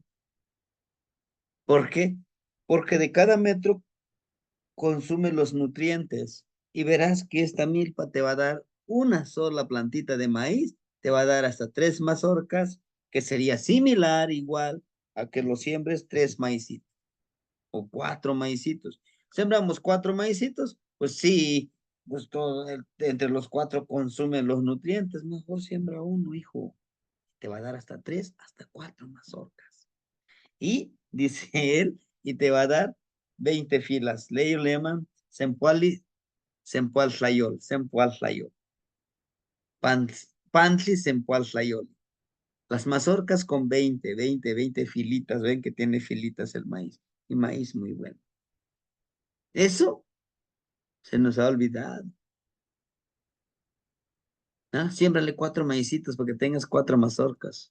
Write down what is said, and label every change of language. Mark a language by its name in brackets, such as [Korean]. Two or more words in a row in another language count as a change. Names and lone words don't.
[Spanish] ¿Por qué? Porque de cada metro consume los nutrientes y verás que esta milpa te va a dar una sola plantita de maíz, te va a dar hasta 3 mazorcas, que sería similar igual a que lo siembres 3 maicitos o 4 maicitos. Sembramos 4 maicitos, pues sí, pues entre los 4 consumen los nutrientes, mejor siembra uno, hijo, te va a dar hasta 3, hasta 4 mazorcas. Y dice él, y te va a dar 20 filas. Ellos le llaman [Nahuatl languages] sempuali, sempual pantli, sempual. [Spanish] Las mazorcas con 20 filitas, ven que tiene filitas el maíz. Y maíz muy bueno. Eso se nos ha olvidado. ¿Ah? Siémbrale 4 maicitos para que tengas 4 mazorcas.